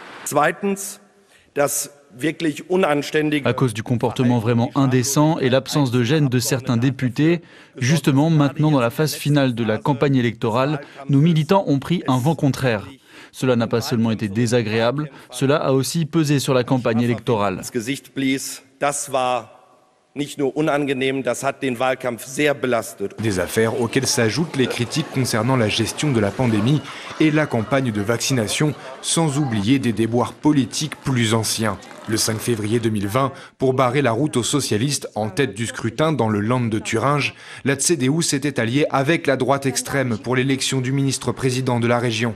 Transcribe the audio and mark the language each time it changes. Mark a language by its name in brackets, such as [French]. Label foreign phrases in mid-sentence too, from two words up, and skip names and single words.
[French] À cause du comportement vraiment indécent et l'absence de gêne de certains députés, justement maintenant dans la phase finale de la campagne électorale, nos militants ont pris un vent contraire. Cela n'a pas seulement été désagréable, cela a aussi pesé sur la campagne électorale. [German] nicht nur unangenehm, das hat den Wahlkampf sehr belastet. [French] Des affaires auxquelles s'ajoutent les critiques concernant la gestion de la pandémie et la campagne de vaccination, sans oublier des déboires politiques plus anciens. Le 5 février 2020, pour barrer la route aux socialistes en tête du scrutin dans le Land de Thuringe, la CDU s'était alliée avec la droite extrême pour l'élection du ministre-président de la région.